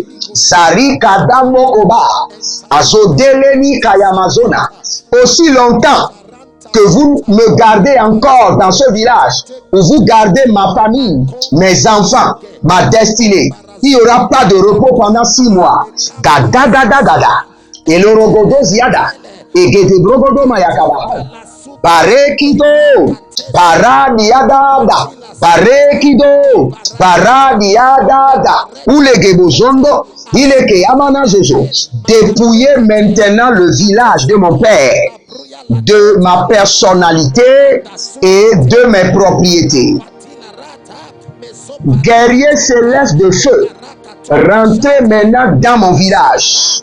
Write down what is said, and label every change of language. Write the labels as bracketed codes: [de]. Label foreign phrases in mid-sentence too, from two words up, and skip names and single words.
[fr] Sari Kadamo Oba, Azodeleni Kayamazona. Aussi longtemps que vous me gardez encore dans ce village, où vous gardez ma famille, mes enfants, ma destinée, il n'y aura pas de repos pendant 6 mois. Gada gada gada. Et le rogodo ziada. Et gede brogodo mayakabaha. Barekido. Baradiadada. Barekido. Baradiadada. Ulegebozondo. Il est que Yamana Jojo. Dépouillez maintenant le village de mon père, de ma personnalité et de mes propriétés. Guerrier céleste de feu, rentrez maintenant dans mon village.